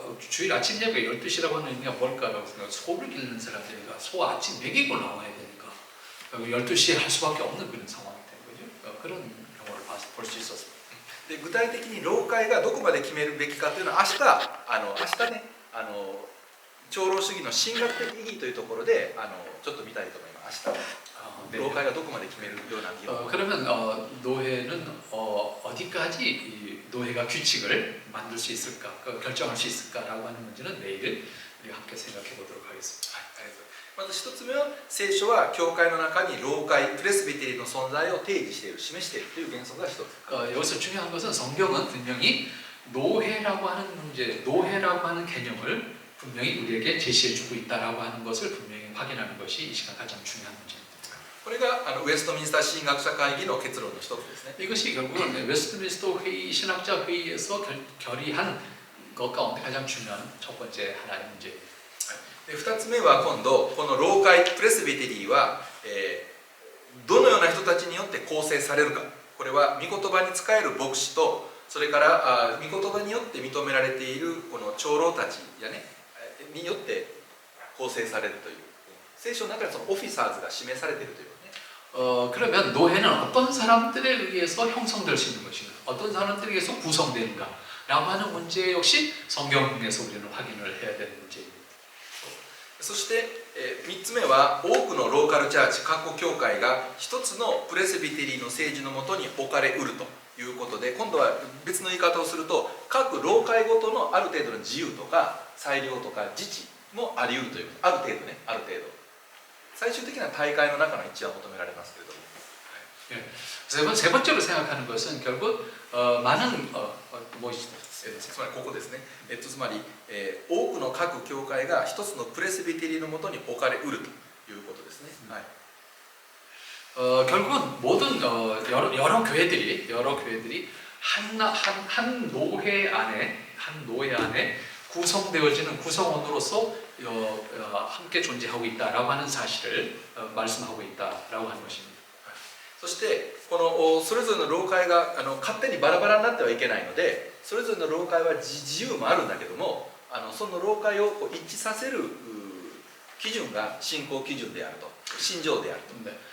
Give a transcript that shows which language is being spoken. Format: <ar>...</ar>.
<ko>주일 아침 예배가 12시라고 하는 의미가 뭘까요? 소를 기르는 사람들이니까 소 아침 먹이고 나와야 되니까 12시에 할 수밖에 없는 그런 상황이 된 거죠. 그런 경우를 볼 수 있었습니다.</ko> <ja>で具体的に老会がどこまで決めるべきかというのは明日ね長老主義の神学的意義というところでちょっと見たいと思います。明日老会がどこまで決めるような議論</ja> <ko>그러면 노회는 어디까지 이 노회가 규칙을 만들 수 있을까, 결정할 수 있을까라고 하는 문제는 내일 우리가 함께 생각해 보도록 하겠습니다.</ko> <ja>まず一つ目は聖書は教会の中に老会プレスビテリの存在を提示している示しているという原則が一つ</ja> <ko>여기서 중요한 것은 성경은 분명히 노회라고 하는 문제, 노회라고 하는 개념을 분명히 우리에게 제시해주고 있다라고 하는 것을 분명히 확인하는 것이 이 시간 가장 중요한 문제입니다.</ko> <ja>これがウェストミンスター神学者会議の結論の一つですね。</ja> <ko>이것이 결국은 웨스트민스터 회의, 신학자 회의에서 결의한 것 가운데 가장 중요한 첫 번째 하나의 문제입니다.</ko> <ja>2つ目は今度この老会プレスビテリーは、どのような人たちによって構成されるかこれは御言葉に仕える牧師とそれから御言葉によって認められているこの長老たちやねによって構成されるという聖書の中でそのオフィサーズが示されているというね</ja> <ko>그러면 노회는 어떤 사람들에 의해서 형성될 수 있는 것인가 어떤 사람들에 의해서 구성되는가 라고 하는 문제 역시 성경에서 우리는 확인을 해야 되는 문제입니다.</ko> <ja>そして、3つ目は多くのローカルチャーチ各教会が一つのプレスビテリーの政治のもとに置かれうるということで今度は別の言い方をすると各老会ごとのある程度の自由とか裁量とか自治もありうるというある程度ねある程度最終的な大会の中の一致は求められますけれども</ja> <ko>세 번째로 생각하는 것은 결국 많은 뭐</ko> <ja>つまりここですね、つまり、多くの各教会が一つのプレスビテリーのもとに置かれうるということですね。はい</ja> <ko>결국은 모든 여러 교회들이 한 노회 안에 구성되어지는 구성원으로서 함께 존재하고 있다라고 하는 사실을 말씀하고 있다라고 하는 것입니다.</ko> <ja>そしてこのそれぞれの老会が勝手にバラバラになってはいけないのでそれぞれの老会は自由もあるんだけどもその老会を一致させる基準が信仰基準であると信条であると</ja>